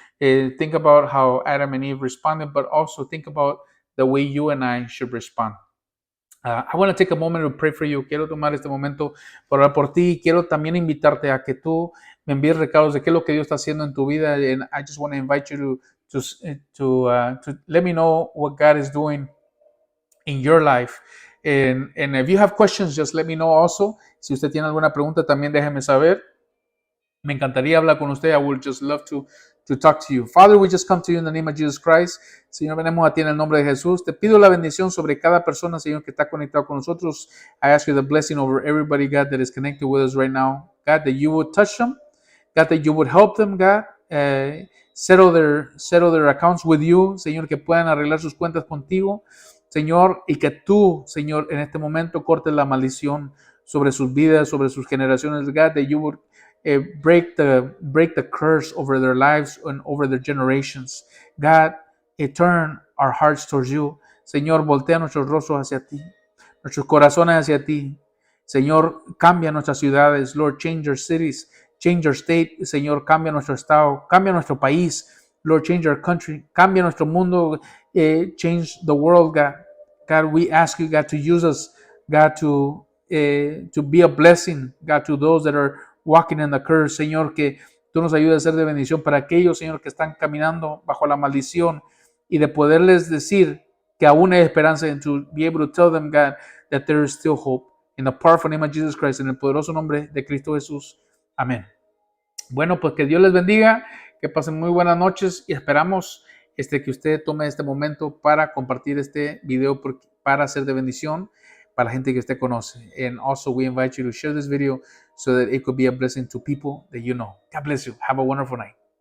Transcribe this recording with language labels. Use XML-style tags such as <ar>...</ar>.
<en>Think about how Adam and Eve responded, but also think about the way you and I should respond. I want to take a moment to pray for you.</en> <es>Quiero tomar este momento para orar por ti. Quiero también invitarte a que tú me envíes recados de qué es lo que Dios está haciendo en tu vida.</es> <en>And I just want to invite you to let me know what God is doing in your life. And if you have questions, just let me know also.</en> <es>Si usted tiene alguna pregunta, también déjeme saber. Me encantaría hablar con usted.</es> <en>I would just love to talk to you. Father, we just come to you in the name of Jesus Christ.</en> <es>Señor, venimos a ti en el nombre de Jesús. Te pido la bendición sobre cada persona, Señor, que está conectado con nosotros.</es> <en>I ask you the blessing over everybody, God, that is connected with us right now. God, that you would touch them. God, that you would help them, God. Settle their accounts with you.</en> <es>Señor, que puedan arreglar sus cuentas contigo. Señor, y que tú, Señor, en este momento cortes la maldición sobre sus vidas, sobre sus generaciones.</es> <en>God, that you would break the curse over their lives and over their generations. God, turn our hearts towards you.</en> <es>Señor, voltea nuestros rostros hacia ti, nuestros corazones hacia ti. Señor, cambia nuestras ciudades.</es> <en>Lord, change our cities, change our state.</en> <es>Señor, cambia nuestro estado, cambia nuestro país.</es> <en>Lord, change our country,</en> <es>cambia nuestro mundo,</es> <en>change the world, God. God, we ask you, God, to use us, God, to be a blessing, God, to those that are walking in the curse.</en> <es>Señor, que tú nos ayudes a ser de bendición para aquellos, Señor, que están caminando bajo la maldición, y de poderles decir que aún hay esperanza,</es> <en>and to be able to tell them, God, that there is still hope. In the powerful name of Jesus Christ,</en> <es>en el poderoso nombre de Cristo Jesús.</es> <en>Amén.</en> <es>Bueno, pues que Dios les bendiga, que pasen muy buenas noches y esperamos que usted tome este momento para compartir este video para ser de bendición para la gente que usted conoce.</es> <en>And also we invite you to share this video so that it could be a blessing to people that you know. God bless you. Have a wonderful night.</en>